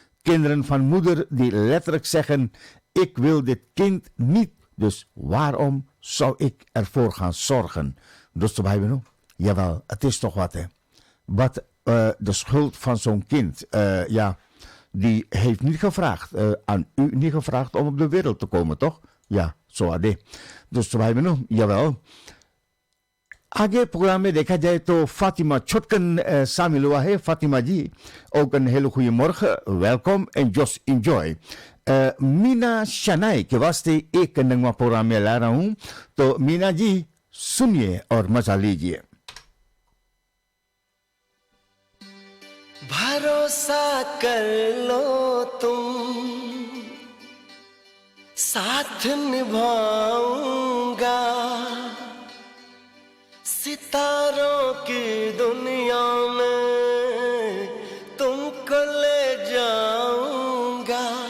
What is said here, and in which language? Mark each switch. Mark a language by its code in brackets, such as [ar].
[nl] Kinderen van moeder die letterlijk zeggen, ik wil dit kind niet, dus waarom zou ik ervoor gaan zorgen? Dus erbij benoemen. Jawel, het is toch wat, hè. Wat de schuld van zo'n kind, die heeft niet gevraagd, aan u niet gevraagd om op de wereld te komen, toch? Ja, zo had dus erbij benoemen, jawel. [hi] Age programma देखा जाए तो Fatima Chotkan शामिल हुआ है. [nl] Fatima जी, ook een hele goede morgen. Welkom en [en] just enjoy. [hi] Meena शनाई के वास्ते एक नगमा programme में ला रहा हूँ, तो मीना जी सुनिए और मजा लीजिए. भरोसा कर लो तुम, साथ निभाऊंगा, सितारों की दुनिया में तुमको ले जाऊंगा.